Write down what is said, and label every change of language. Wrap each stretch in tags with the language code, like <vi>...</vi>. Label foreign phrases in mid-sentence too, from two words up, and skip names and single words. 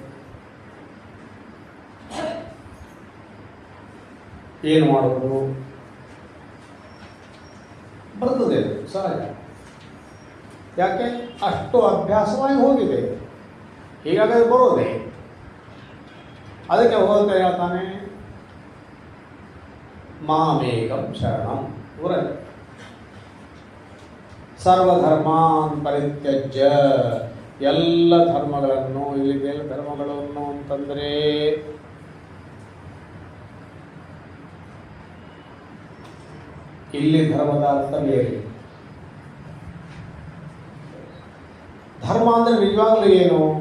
<kn>ಏನು ಮಾಡುವುದು? ಬರ್ತದೆ, ಸಹಜ. ಯಾಕೆ? ಅಷ್ಟು ಅಭ್ಯಾಸವಾಗಿ ಹೋಗಿದೆ. ಹೀಗಾಗಿ ಬರೋದೆ. ಅದಕ್ಕೆ ಭಗವಂತ ಹೇಳ್ತಾನೆ,</kn> <sa>ಮಾಮೇಕಂ ಶರಣಂ ವ್ರಜ ಸರ್ವಧರ್ಮಾನ್ ಪರಿತ್ಯಜ್ಯ.</sa> <kn>ಎಲ್ಲ ಧರ್ಮಗಳನ್ನು, ಇಲ್ಲಿದೆಲ್ಲ ಧರ್ಮಗಳನ್ನು ಅಂತಂದರೆ ಇಲ್ಲಿ ಧರ್ಮದ ಅರ್ಥ ಬೇರೆ. ಧರ್ಮ ಅಂದರೆ ನಿಜವಾಗ್ಲೂ ಏನು?</kn>